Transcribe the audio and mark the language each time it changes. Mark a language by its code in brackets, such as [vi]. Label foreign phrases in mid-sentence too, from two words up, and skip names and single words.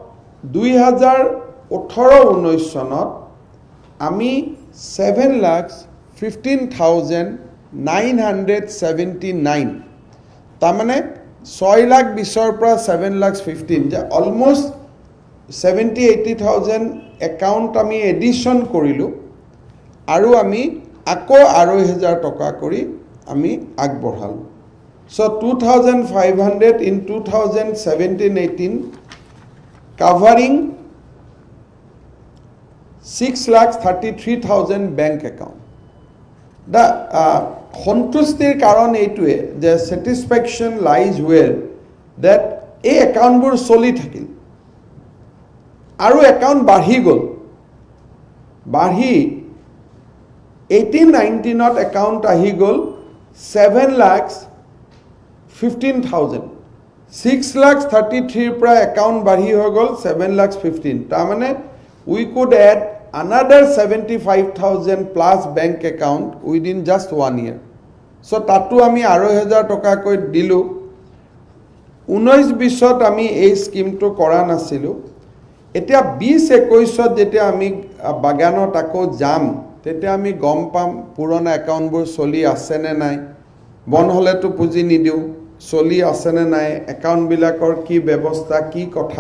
[as] 2018-19 চনত আমি 7,15,979 তাৰমানে 6,20,000 পৰা 7,15,000 যে অলমষ্ট 70,000-80,000 একাউণ্ট আমি এডিশ্যন কৰিলোঁ আৰু আমি আকৌ 2,500 টকা কৰি আমি আগবঢ়ালোঁ চ' 2,500 [en] in 2017-18 covering 6,33,000 bank account. [as] The সন্তুষ্টিৰ কাৰণ এইটোৱে যে [en] satisfaction lies where that [as] এই একাউণ্টবোৰ চলি থাকিল আৰু একাউণ্ট বাঢ়ি গ'ল বাঢ়ি 18-19ত একাউণ্ট আহি গ'ল 7,15,000 6,33,000 পৰা একাউণ্ট বাঢ়ি হৈ গ'ল 7,15,000 তাৰমানে [en] we could add another 75,000 plus bank account within just 1 year so [as] তাতো আমি 2,500 টকাকৈ দিলোঁ 19-20ত আমি এই স্কিমটো কৰা নাছিলোঁ এতিয়া 20-21ত যেতিয়া আমি বাগানত আকৌ যাম তেতিয়া আমি গম পাম পুৰণা একাউণ্টবোৰ চলি আছে নে নাই বন্ধ হ'লেতো পুঁজি নিদিওঁ চলি আছে নে নাই একাউণ্টবিলাকৰ কি ব্যৱস্থা কি কথা